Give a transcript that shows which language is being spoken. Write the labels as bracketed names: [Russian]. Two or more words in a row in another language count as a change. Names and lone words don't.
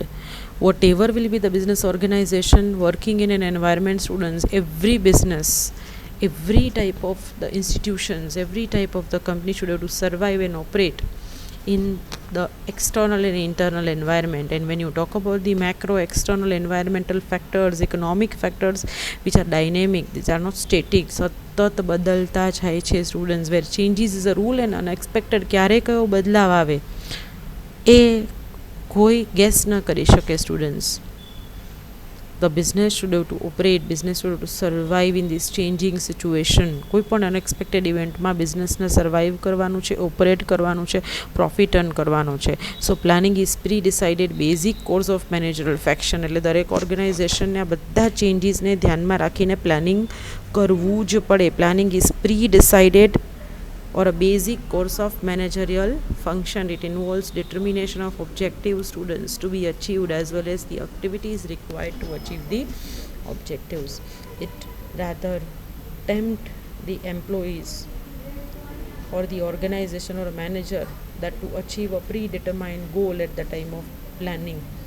[English] Whatever will be the business organization working in an environment, students, every business, every type of the institutions, every type of the company should have to survive and operate in the external and internal environment. And when you talk about the macro external environmental factors, economic factors, which are dynamic, these are not static, [Gujarati] સતત બદલતા જાય છે સ્ટુડન્ટ્સ, [English] where changes is a rule and unexpected, [Gujarati] ક્યારે કયો બદલાવ આવે એ કોઈ ગેસ ન કરી શકે સ્ટુડન્ટ્સ. [English] The business should have to operate, business should have to survive in this changing situation. [Gujarati] કોઈ પણ અનએક્સપેક્ટેડ ઇવેન્ટમાં બિઝનેસને સર્વાઈવ કરવાનું છે, ઓપરેટ કરવાનું છે, પ્રોફિટ અર્ન કરવાનું છે. [English] so planning is pre decided basic course of managerial faction, [Gujarati] એટલે દરેક ઓર્ગેનાઇઝેશનને આ બધા ચેન્જીસને ધ્યાનમાં રાખીને પ્લાનિંગ કરવું જ પડે. [English] planning is pre decided [Gujarati] or a basic course of managerial function. [English] It involves determination of objectives, students, to be achieved, as well as the activities required to achieve the objectives. It rather tempt the employees or the organization or a manager that to achieve a predetermined goal at the time of planning.